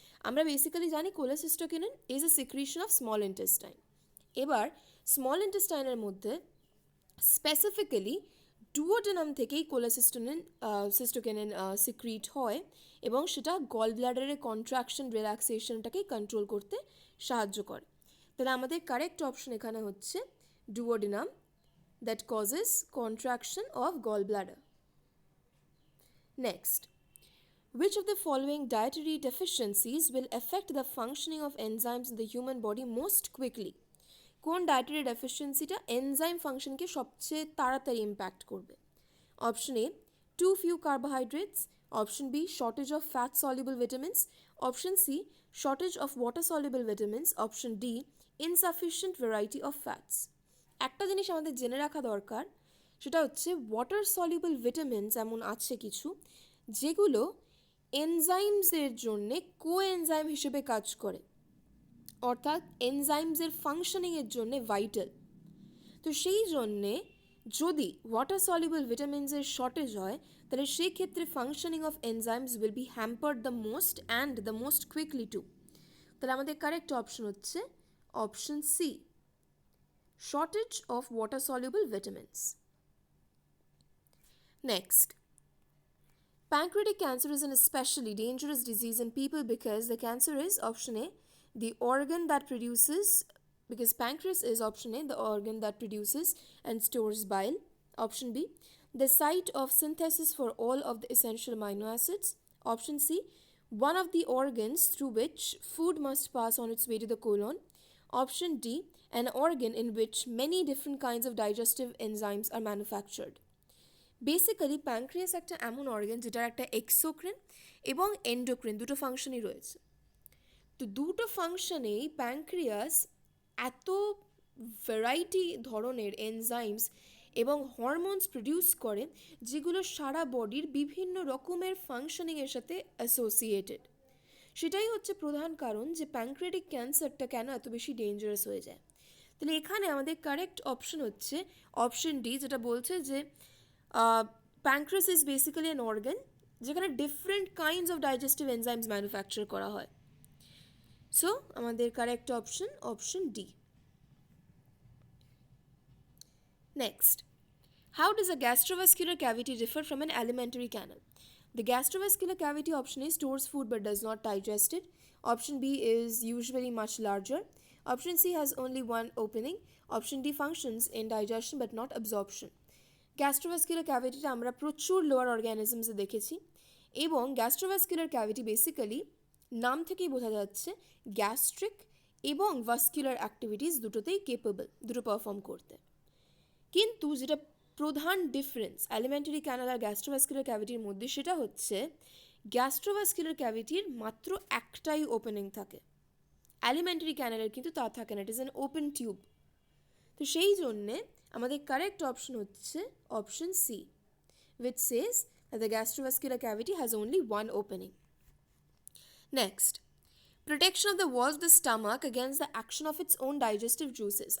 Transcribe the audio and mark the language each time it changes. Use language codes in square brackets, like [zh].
[bn] আমরা বেসিক্যালি জানি [en] cholecystokinin is a secretion of small intestine. [bn] এবার স্মল ইন্টেস্টাইনের মধ্যে স্পেসিফিক্যালি ডুওডেনাম থেকেই কোলেসিস্টোকিনিন সিক্রিট হয় এবং সেটা গল ব্লাডারের কন্ট্রাকশন রিল্যাক্সেশনটাকে কন্ট্রোল করতে সাহায্য করে। তাহলে আমাদের কারেক্ট অপশন এখানে হচ্ছে duodenum [en] That causes contraction of gall bladder. Next, which of the following dietary deficiencies will affect the functioning of enzymes in the human body most quickly? [bn] কোন ডায়েটারি ডেফিসিয়েন্সিটা এনজাইম ফাংশনকে সবচেয়ে তাড়াতাড়ি ইম্প্যাক্ট করবে? [en] Option A too few carbohydrates, option B shortage of fat soluble vitamins, option C shortage of water soluble vitamins, option D insufficient variety of fats. [bn] একটা জিনিস আমাদের জেনে রাখা দরকার, সেটা হচ্ছে ওয়াটার সলিউবল ভিটামিনস এমন আছে কিছু যেগুলো এনজাইমসের জন্যে কোএনজাইম হিসেবে কাজ করে, অর্থাৎ এনজাইমসের ফাংশনিংয়ের জন্যে ভাইটাল। তো সেই জন্যে যদি ওয়াটার সলিউবল ভিটামিনসের শর্টেজ হয় তাহলে সেই ক্ষেত্রে [en] Functioning of enzymes will be hampered the most and the most quickly too. [bn] তাহলে আমাদের কারেক্ট অপশন হচ্ছে option C, shortage of water soluble vitamins. [en] Next, pancreatic cancer is an especially dangerous disease in people because the cancer is option A the organ that produces, because pancreas is option A the organ that produces and stores bile, option B the site of synthesis for all of the essential amino acids, option C one of the organs through which food must pass on its way to the colon, option D an organ in which many different kinds of digestive enzymes are manufactured. [bn] Basically pancreas একটা এমন organ যেটার একটা এক্সোক্রিন এবং endocrine দুটো ফাংশনই রয়েছে। তো দুটো ফাংশনেই pancreas এত ভ্যারাইটি ধরনের এনজাইমস এবং হরমোনস প্রডিউস করে যেগুলো সারা বডির বিভিন্ন রকমের ফাংশনিংয়ের সাথে অ্যাসোসিয়েটেড। সেটাই হচ্ছে প্রধান কারণ যে প্যানক্রিয়াটিক ক্যান্সারটা কেন এত বেশি ডেঞ্জারাস হয়ে যায়। তাহলে এখানে আমাদের কারেক্ট অপশন হচ্ছে অপশন ডি, যেটা বলছে যে [en] pancreas is basically an organ [bn] যেখানে [en] different kinds of digestive enzymes [bn] manufacture করা হয়। সো আমাদের correct option option D. [en] Next, how does a gastrovascular cavity differ from an alimentary canal? The gastrovascular cavity option A stores food but does not digest it, option B is usually much larger, option C has only one opening, option D functions in digestion but not absorption. [bn] Gastrovascular ক্যাভিটিটা আমরা প্রচুর lower অর্গ্যানিজমসে দেখেছি এবং gastrovascular cavity basically নাম থেকেই বোঝা যাচ্ছে gastric এবং vascular activities দুটোতেই কেপেবল, দুটো পারফর্ম করতে। কিন্তু যেটা প্রধান ডিফারেন্স অ্যালিমেন্টারি ক্যানাল আর গ্যাস্ট্রোভাস্কুলার ক্যাভিটির মধ্যে সেটা হচ্ছে গ্যাস্ট্রোভাস্কুলার ক্যাভিটির মাত্র একটাই ওপেনিং থাকে, অ্যালিমেন্টারি ক্যানালের কিন্তু তা থাকে না, [en] It is an open tube. [bn] তো সেই জন্যে আমাদের কারেক্ট অপশন হচ্ছে option C, [en] which says that the gastrovascular cavity has only one opening. Next, protection of the walls of the stomach against the action of its own digestive juices.